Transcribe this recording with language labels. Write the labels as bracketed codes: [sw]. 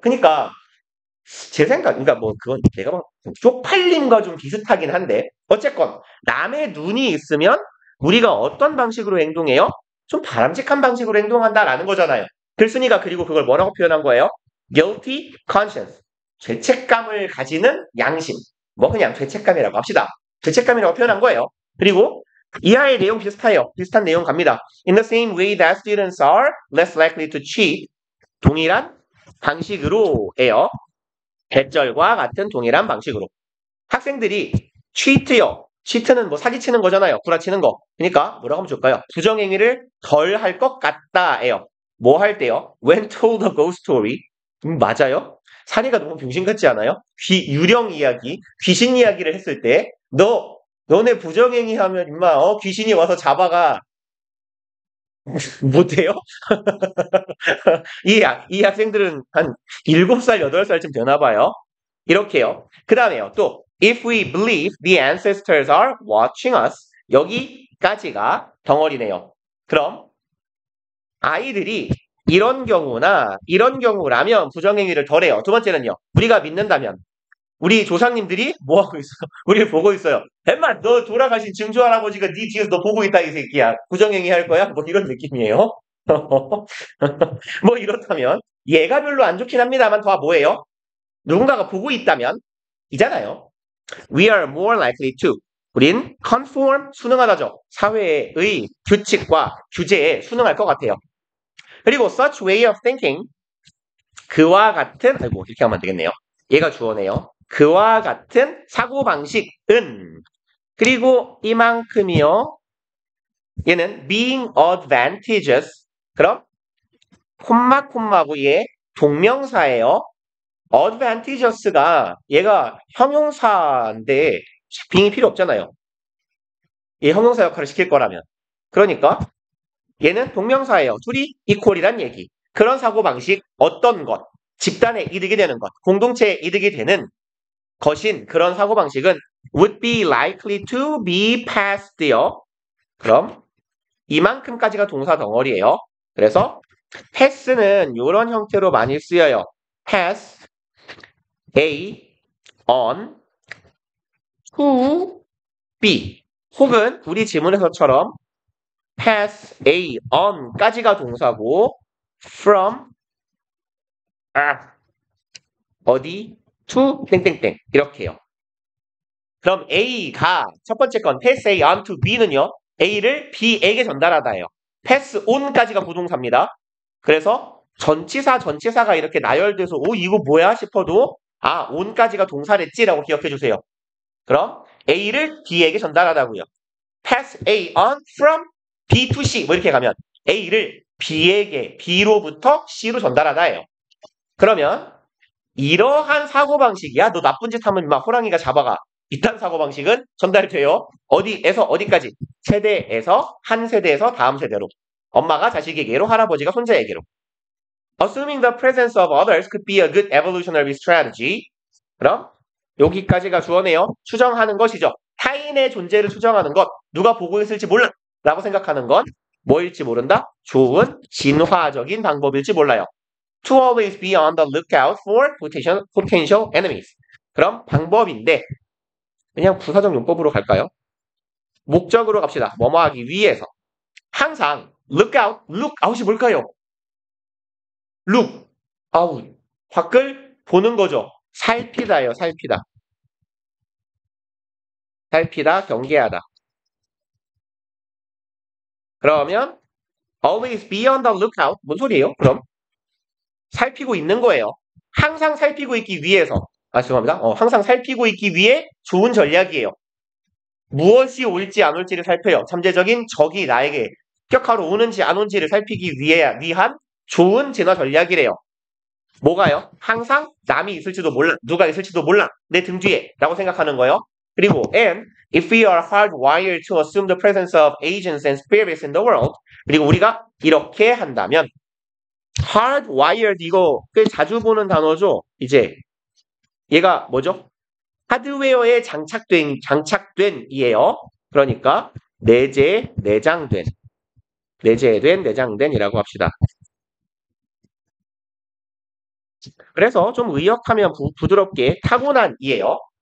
[ko] 그러니까 제 생각, 그러니까 그건 내가 쪽팔림과 좀 비슷하긴 한데 어쨌건 남의 눈이 있으면 우리가 어떤 방식으로 행동해요? 좀 바람직한 방식으로 행동한다라는 거잖아요. 글쓴이가 그리고 그걸 뭐라고 표현한 거예요? [en] guilty conscience. [ko] 죄책감을 가지는 양심. 그냥 죄책감이라고 합시다. 죄책감이라고 표현한 거예요. 그리고 이하의 내용 비슷해요. 비슷한 내용 갑니다. [en] In the same way that students are less likely to cheat. [ko] 동일한 방식으로예요. 대절과 같은 동일한 방식으로. 학생들이 cheat요. cheat는 사기치는 거잖아요. 구라치는 거. 그러니까 뭐라고 하면 좋을까요? 부정행위를 덜 할 것 같다예요. 뭐 할 때요? [en] When told a ghost story. [ko] 맞아요? 사례가 너무 병신 같지 않아요? 유령 이야기, 귀신 이야기를 했을 때 너네 부정행위 하면 임마 귀신이 와서 잡아가 못해요? 이 학생들은 한 7살, 8살쯤 되나봐요. 이렇게요. 그 다음에요. 또 [en] if we believe the ancestors are watching us. [ko] 여기 on까지가 덩어리네요. 그럼 아이들이 이런 경우나 이런 경우라면 부정행위를 덜해요. 두 번째는요. 우리가 믿는다면 우리 조상님들이 뭐하고 있어? 우리를 보고 있어요. 엠마 너 돌아가신 증조 할아버지가 네 뒤에서 너 보고 있다 이 새끼야. 부정행위 할 거야? 뭐 이런 느낌이에요. 뭐 이렇다면 얘가 별로 안 좋긴 합니다만 더 뭐예요? 누군가가 보고 있다면 이잖아요. [en] We are more likely to. [ko] 우린 conform, 순응하다죠. 사회의 규칙과 규제에 순응할 것 같아요. 그리고 [en] such way of thinking, [ko] 그와 같은, 아이고 이렇게 하면 안 되겠네요. 얘가 주어네요. 그와 같은 사고방식은, 그리고 이만큼이요. [en] 얘는 being advantageous. [ko] 그럼 콤마하고의 동명사예요. advantageous가 얘가 형용사인데 being이 필요 없잖아요. 얘 형용사 역할을 시킬 거라면. 그러니까 얘는 동명사예요. 둘이 equal이란 얘기. 그런 사고방식, 어떤 것, 집단의 이득이 되는 것, 공동체의 이득이 되는 것인 그런 사고방식은 [en] would be likely to be passed [ko] 요. 그럼 이만큼까지가 동사 덩어리예요. 그래서 pass는 이런 형태로 많이 쓰여요. pass A on to B 혹은 우리 지문에서처럼 pass A on까지가 동사고 from 어디 to 땡땡땡 이렇게요. 그럼 A가 첫 번째 건 pass A on to B는요. A를 B에게 전달하다예요. pass on까지가 부동사입니다. 그래서 전치사가 이렇게 나열돼서 이거 뭐야 싶어도 on까지가 동사랬지라고 기억해 주세요. 그럼 A를 B에게 전달하다고요. [en] pass A on from B to C [ko] 뭐 이렇게 가면 A를 B로부터 C로 전달하다예요. 그러면 이러한 사고방식이야. 너 나쁜 짓 하면 막 호랑이가 잡아가. 이딴 사고방식은 전달이 돼요. 어디에서 어디까지? 세대에서 한 세대에서 다음 세대로. 엄마가 자식에게로, 할아버지가 손자에게로. [en] Assuming the presence of others could be a good evolutionary strategy. [ko] 그럼 여기까지가 주어네요. 추정하는 것이죠. 타인의 존재를 추정하는 것. 누가 보고 있을지 몰라. 라고 생각하는 건 뭐일지 모른다? 좋은 진화적인 방법일지 몰라요. [en] To always be on the lookout for potential enemies. [ko] 그럼 방법인데 그냥 부사적 용법으로 갈까요? 목적으로 갑시다. 뭐뭐 하기 위해서. 항상 lookout이 뭘까요? look, 밖을 보는 거죠. 살피다예요. 살피다, 경계하다. 그러면 [en] always be on the lookout [ko] 뭔 소리예요? 그럼 살피고 있는 거예요. 항상 살피고 있기 위해서. 죄송합니다. 항상 살피고 있기 위해 좋은 전략이에요. 무엇이 올지 안 올지를 살펴요. 잠재적인 적이 나에게 격하러 오는지 안 오는지를 살피기 위한 좋은 진화 전략이래요. 뭐가요? 항상 남이 있을지도 몰라, 누가 있을지도 몰라, 내 등 뒤에 라고 생각하는 거예요. 그리고 [en] and if we are hardwired to assume the presence of agents and spirits in the world [ko] 그리고 우리가 이렇게 한다면 [en] hardwired [ko] 이거 꽤 자주 보는 단어죠. 이제 얘가 뭐죠? 하드웨어에 장착된이에요. 그러니까 내장된 내장된이라고 합시다. 그래서 좀 의역하면 부드럽게 타고난이에요.